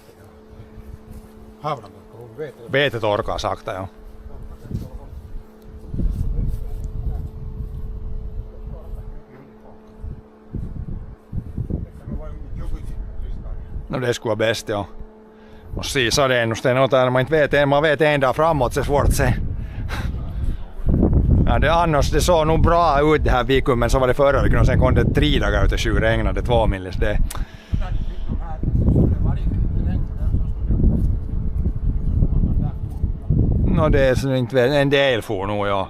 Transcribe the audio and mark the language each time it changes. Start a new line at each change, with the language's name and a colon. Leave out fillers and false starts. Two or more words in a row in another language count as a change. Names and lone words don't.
Swedish: Havran torkar vete. Vete torkar sakta, ja. No det skulle vara bäst, ja. Och se
Finnish: sadeennusteen otan,
Swedish: man vet en dag framåt, så är svårt att se. Ja, annars det såg nog bra ut det här veckan, men så var det förra veckan och sen kom det 3 dagar ut och 7 regnade 2 millis. Det. No, det är inte en del får nog, ja.